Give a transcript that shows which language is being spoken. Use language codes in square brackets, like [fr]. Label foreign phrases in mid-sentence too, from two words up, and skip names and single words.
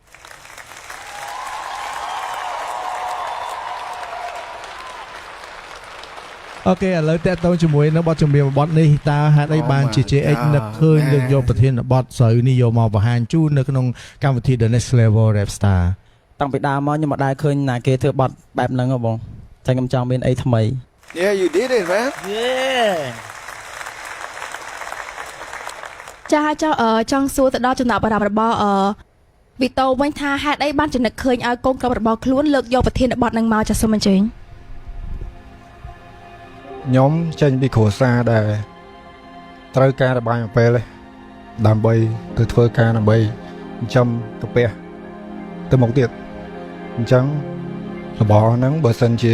[km] អូខេឥឡូវតេតតងជាមួយនៅបទចម្រៀងបទនេះតើហេតុអីបានជា JX នឹកឃើញលើកយកប្រធានបទស្រូវនេះយកមកបង្ហាញជូននៅក្នុងកម្មវិធី The Next Level Rap Star តាំងពីដើមមកខ្ញុំមិនដែលឃើញណាគេធ្វើបទបែបហ្នឹងហ៎បងតែខ្ញុំចង់មានអីថ្មី [en] Yeah you did it man Yeah [km] ចង់សួរទៅដល់ចំណាប់អារម្មណ៍របស់វីតូវិញថាហេតុអីបានចំណឹកឃើញឲ្យកូនក្របរបស់ខ្លួនលើកយកប្រធានបទហ្នឹងមកចាសសូមអញ្ជើញ ខ្ញុំចេញពីគ្រួសារដែលត្រូវការរបាយអំពេលដើម្បីទៅធ្វើការដើម្បីចិញ្ចឹមកាពះទៅមុខទៀតអញ្ចឹងរបស់ហ្នឹងបើសិនជា